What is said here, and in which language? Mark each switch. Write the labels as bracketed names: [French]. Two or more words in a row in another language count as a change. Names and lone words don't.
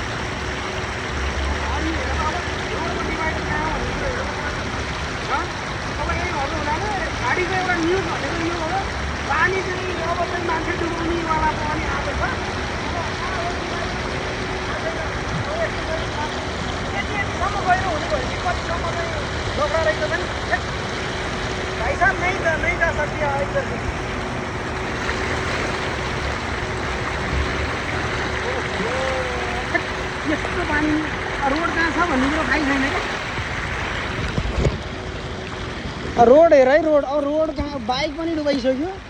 [Nepali] अनि हेर त अब रोडको डिभाइडर कहाँ हो भनेको हेर त अब यही भन्नु हुँदैन गाडीको एउटा न्युज भनेको यो हो पानी चाहिँ अब चाहिँ मान्छे डुबाउनेवाला पनि आएको छ यतिसम्म गहिरो हुने भयो कि कतिसम्म चाहिँ लोग्रा रहेछ पनि [Hindi] भाइ साहब नहीं जा सकती इधर से [Nepali] यस्तो पानी रोड कहाँ छ भन्ने कुरो थाहै छैन क्या रोड हेर है रोड अब रोड कहाँ बाइक पनि डुबाइसक्यो